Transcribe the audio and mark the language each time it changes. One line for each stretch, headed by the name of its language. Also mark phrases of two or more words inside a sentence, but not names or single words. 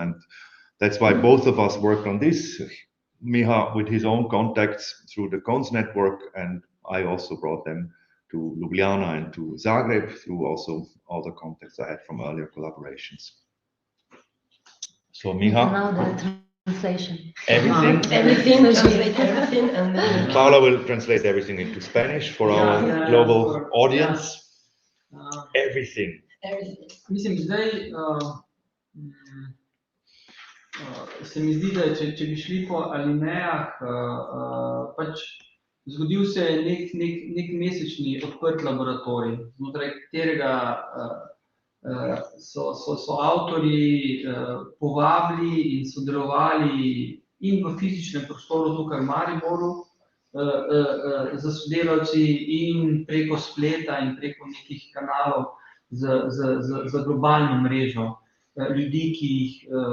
English: And that's why both of us worked on this. Miha with his own contacts through the konS network, and I also brought them to Ljubljana and to Zagreb through also all the contacts I had from earlier collaborations. So Miha. And now the translation. Everything. Translate everything, and then Paula will translate everything into Spanish for our global audience. Everything.
Slovenian: Mislim, zdaj se mi zdi, da če bi šli po alinejah, pač zgodil se je nek mesečni odprt laboratorij, znotraj katerega so avtorji povabili in sodelovali in v fizičnem prostoru tukaj v Mariboru za sodelavci in preko spleta in preko nekih kanalov za globalno mrežo ljudi, ki jih